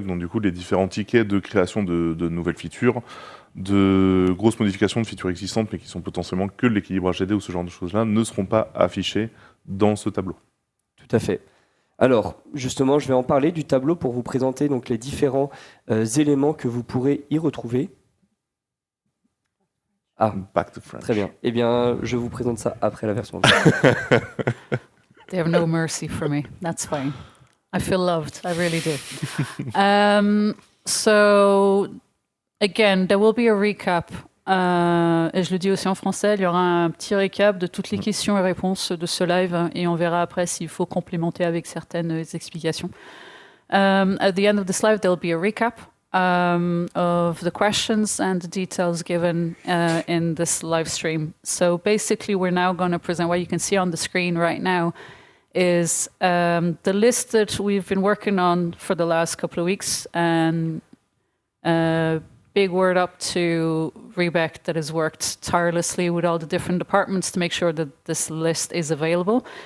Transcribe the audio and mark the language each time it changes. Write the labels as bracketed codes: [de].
[fr] Donc du coup, les différents tickets de création de nouvelles features, de grosses modifications de features existantes mais qui sont potentiellement que l'équilibrage GD ou ce genre de choses-là ne seront pas affichés dans ce tableau. Tout à fait. Alors, justement, je vais en parler du tableau pour vous présenter donc, les différents éléments que vous pourrez y retrouver. Ah, [en] Back to French. [fr] très bien. Eh bien, je vous présente ça après la version. [en] They have no mercy for me. That's fine. I feel loved. I really do. So, again, there will be a recap. [fr] Et je le dis aussi en français, il y aura un petit récap de toutes les questions et réponses de ce live et on verra après s'il faut complémenter avec certaines explications. [en] At the end of this live, there will be a recap of the questions and the details given in this live stream. So basically, we're now going to present what you can see on the screen right now is the list that we've been working on for the last couple of weeks, and big word up to Rebecca that has worked tirelessly with all the different departments to make sure that this list is available.